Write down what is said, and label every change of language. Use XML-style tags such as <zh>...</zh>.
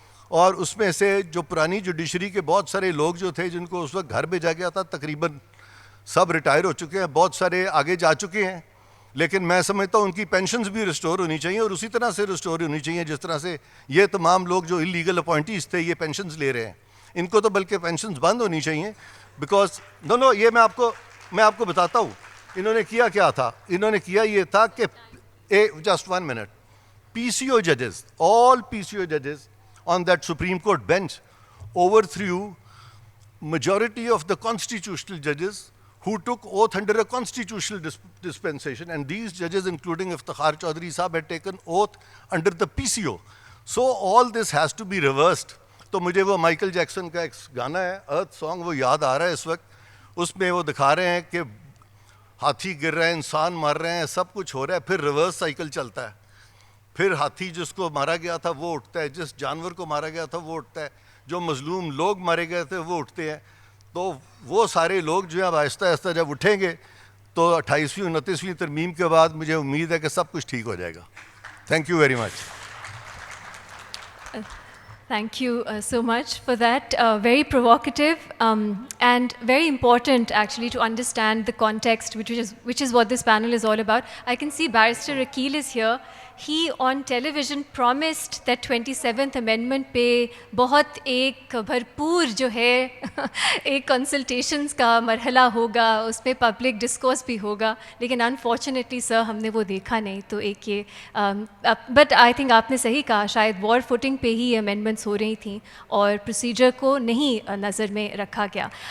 <ur>اور اس میں سے جو پرانی جوڈیشری کے بہت سارے لوگ جو تھے جن کو اس وقت گھر بھیجا گیا تھا تقریباً سب ریٹائر ہو چکے ہیں, بہت سارے آگے جا چکے ہیں, لیکن میں سمجھتا ہوں ان کی پینشنز بھی ریسٹور ہونی چاہیے اور اسی طرح سے ریسٹور ہونی چاہیے جس طرح سے یہ تمام لوگ جو انلیگل اپوائنٹیز تھے یہ پینشنز لے رہے ہیں, ان کو تو بلکہ پینشنز بند ہونی چاہیے.</ur> <en>because no</en> <ur>یہ میں آپ کو بتاتا ہوں انہوں نے کیا تھا. انہوں نے کیا یہ تھا کہ جسٹ 1 منٹ, پی سی او ججز,</ur> <en>آل پی سی او ججز on that Supreme Court bench overthrew majority of the constitutional judges who took oath under a constitutional dispensation, and these judges including Iftikhar Chaudhry Sahab had taken oath under the PCO. So all this has to be reversed.</en> <ur>تو مجھے وہ Michael Jackson کا ایک گانا ہے ارتھ song وہ یاد آ رہا ہے اس وقت. اس میں وہ دکھا رہے ہیں کہ ہاتھی گر رہے ہیں, انسان مر رہے ہیں, سب کچھ ہو رہا ہے, پھر ریورس سائیکل چلتا ہے. پھر ہاتھی جس کو مارا گیا تھا وہ اٹھتا ہے, جس جانور کو مارا گیا تھا وہ اٹھتا ہے, جو مظلوم لوگ مارے گئے تھے وہ اٹھتے ہیں. تو وہ سارے لوگ جو ہیں اب آہستہ آہستہ جب اٹھیں گے تو 28ویں 29ویں ترمیم کے بعد مجھے امید ہے کہ سب کچھ ٹھیک ہو جائے گا.</ur> <en>Thank you very much. Thank you so much for that. Very provocative and very important actually to understand the context, which is what this panel is all about. I can see Barrister Rakil is here. He on television promised that 27th Amendment</en> <ur>پہ بہت ایک بھرپور جو ہے ایک consultations کا مرحلہ ہوگا, اس پہ پبلک ڈسکورس بھی ہوگا, لیکن انفارچونیٹلی سر ہم نے وہ دیکھا نہیں. تو ایک یہ</ur> <en>but I think</en> <ur>آپ نے صحیح کہا, شاید وار فوٹنگ پہ ہی امینڈمنٹس ہو رہی تھیں اور پروسیجر کو نہیں نظر میں رکھا گیا.</ur>